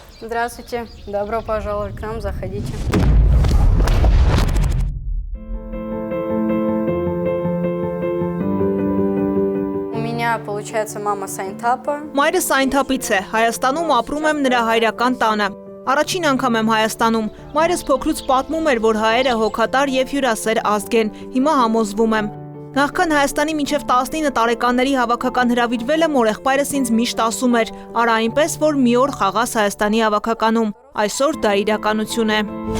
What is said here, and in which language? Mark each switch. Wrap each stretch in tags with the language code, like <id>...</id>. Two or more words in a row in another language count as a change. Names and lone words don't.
<ru>Здравствуйте, добро пожаловать к нам, заходите. У меня получается мама Սայնթապը։</ru> <hy>Մայրս Սայնթապից է, Հայաստանում ապրում եմ նրա հայրական տանը։ Առաջին անգամ եմ Հայաստանում։ Մայրս փոքրուց պատմում էր, որ հայերը հոգատար եւ հյուրասեր ազգ են։ Հիմա համոզվում եմ։ Նախքան Հայաստանի մինչև 19 տարեկանների հավաքական հրավիրվել եմ, եղբայրս ինձ միշտ ասում էր՝ «Արա այնպես, որ մի օր խաղաս Հայաստանի հավաքականում»։ Այսօր դա իրականություն է։</hy>